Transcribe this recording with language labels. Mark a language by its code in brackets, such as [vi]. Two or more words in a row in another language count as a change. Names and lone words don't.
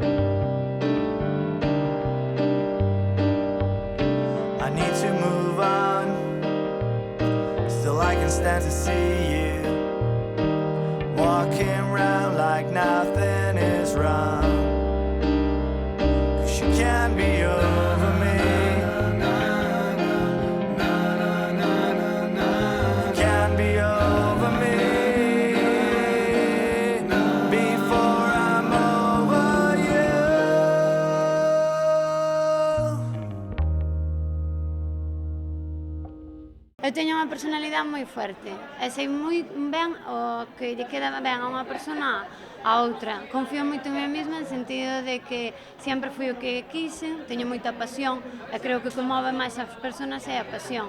[en] I can stand to see you walking around like nothing is wrong, 'cause you can't be over me. You can't be over me before I'm over you. [gl] Eu teño unha personalidade moi forte e sei moi ben o que lle queda ben a unha persona a outra. Confío moito en mí mesma, en sentido de que sempre fui o que quise, teño moita pasión e creo que o que move máis as persoas é a pasión.